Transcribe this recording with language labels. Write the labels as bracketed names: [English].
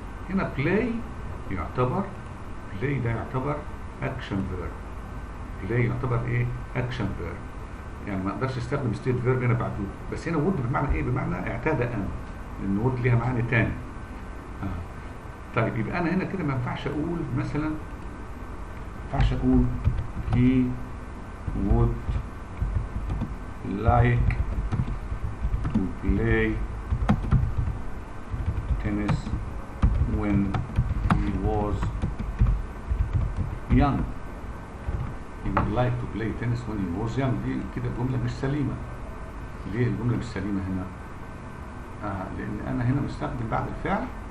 [Arabic] هنا play يعتبر ده يعتبر action verb. play يعتبر ايه؟ action verb. يعني ما اقدرش استخدم state verb هنا بعد would. بس هنا would بمعنى ايه؟ بمعنى اعتاد ان، لان would ليها معاني تاني. طيب يبقى انا هنا كده ما ينفعش اقول مثلا، [English] he would like to play tennis when he was young. He would like to play tennis when he was young. [Arabic] دي كده جملة مش سليمة. ليه الجملة مش سليمة هنا؟ لأن أنا هنا مستخدم بعد الفعل.